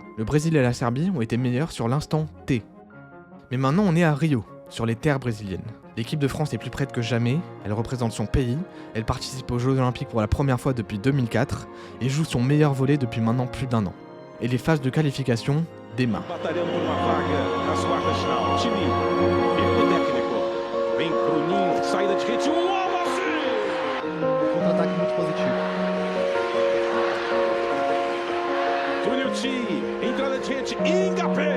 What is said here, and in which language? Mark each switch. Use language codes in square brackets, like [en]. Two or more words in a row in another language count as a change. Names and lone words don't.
[fr] Le Brésil et la Serbie ont été meilleurs sur l'instant T. Mais maintenant on est à Rio, sur les terres brésiliennes. L'équipe de France est plus prête que jamais, elle représente son pays, elle participe aux Jeux Olympiques pour la première fois depuis 2004 et joue son meilleur volley depuis maintenant plus d'1 an. Et les phases de qualification démarrent. [pt] Batalhando por uma vaga nas quartas de final. Time erro técnico. Vem Bruninho, saída de rede. Wallace! Contra-ataque muito positivo. Tuiuti, entrada de rede. Ngapé!